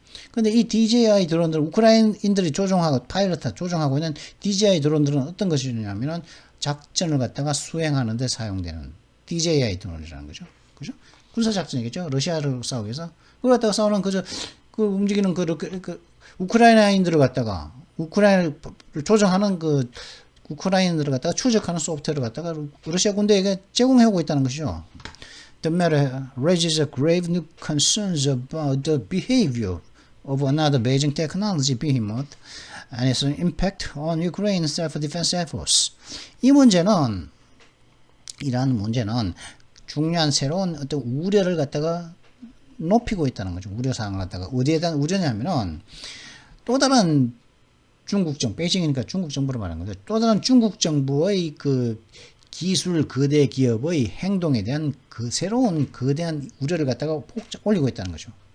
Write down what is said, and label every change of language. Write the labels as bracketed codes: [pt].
[ko] 근데 이 DJI 드론들 우크라이나인들이 조종하고 있는 DJI 드론들은 어떤 것이냐면은 작전을 갖다가 수행하는 데 사용되는 DJI 드론이라는 거죠. 그죠? 군사 작전이겠죠. 러시아를 싸우기 위해서. 그걸 갖다가 싸우는 그 움직이는 우크라이나인들을 갖다가 우크라이나를 조정하는 그 우크라이나인들을 갖다가 추적하는 소프트웨어를 갖다가 러시아 군대에게 제공하고 있다는 것이죠. [en] The matter raises a grave new concerns about the behavior of another Beijing technology behemoth and its impact on Ukraine's self-defense efforts. [ko] 이러한 문제는 중요한 새로운 어떤 우려를 갖다가 높이고 있다는 거죠. 우려사항을 갖다가 어디에 대한 우려냐면은 또 다른 베이징이니까 중국 정부를 말하는 거죠. 또 다른 중국 정부의 그 기술 거대 기업의 행동에 대한 그 새로운 거대한 우려를 갖다가 올리고 있다는 거죠.